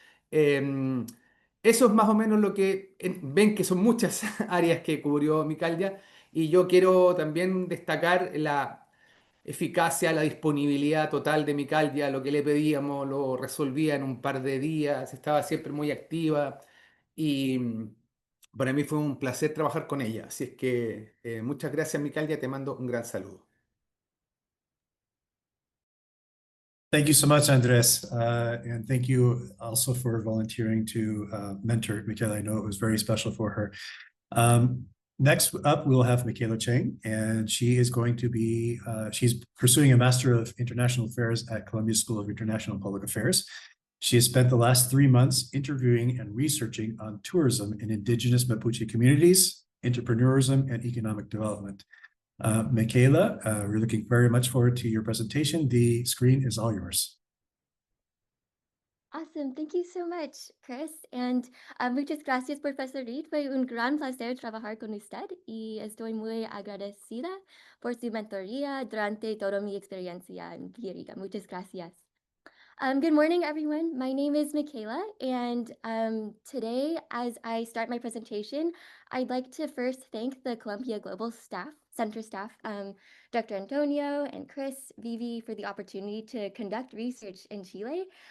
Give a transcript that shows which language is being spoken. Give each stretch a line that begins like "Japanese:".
Spanish: Em, Eso es más o menos lo que ven que son muchas áreas que cubrió Mikayla, y yo quiero también destacar la eficacia, la disponibilidad total de Mikayla. Lo que le pedíamos lo resolvía en un par de días, estaba siempre muy activa y para mí fue un placer trabajar con ella. Así es que muchas gracias, Mikayla, te mando un gran saludo.
English: Thank you so much, Andres. And thank you also for volunteering to mentor Mikayla. I know it was very special for her. Next up, we'll have Mikayla Cheng, and she is going to be, she's pursuing a Master of International Affairs at Columbia School of International and Public Affairs. She has spent the last 3 months interviewing and researching on tourism in indigenous Mapuche communities, entrepreneurism, and economic development. Mikayla, we're looking very much forward to your presentation. The screen is all yours. Awesome. Thank you so much, Chris.
Spanish: And muchas gracias, Profesor Reid. Fue un gran placer trabajar con usted y estoy muy agradecida por su mentoría durante toda mi experiencia en Villarrica. Muchas gracias.
English: Good morning, everyone. My name is Mikayla, and today, as I start my presentation, I'd like to first thank the Columbia Global staff, Center staff, Dr. Antonio and Chris, Vivi, for the opportunity to conduct research in Chile.